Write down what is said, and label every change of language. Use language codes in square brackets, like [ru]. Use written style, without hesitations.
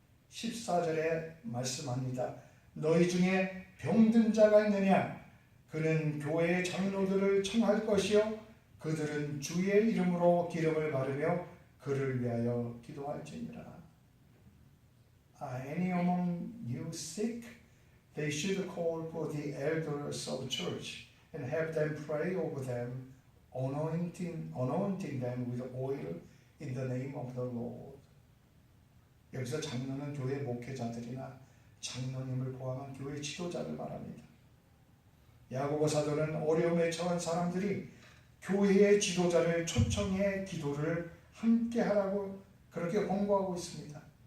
[ko] 14절에 말씀합니다. 너희 중에 병든 자가 있느냐? 그는 교회의 장로들을 청할 것이요 그들은 주의 이름으로 기름을 바르며 그를 위하여 기도할지니라. [en] Are any among you sick? They should call for the elders of the church and have them pray over them, anointing them with oil in the name of the Lord. [ko] 여기서 장로는 교회 목회자들이나 장로님을 포함한 교회 지도자를 말합니다. 야고보 사도는 어려움에 처한 사람들이 교회의 지도자를 초청해 기도를 함께 하라고 그렇게 권고하고 있습니다.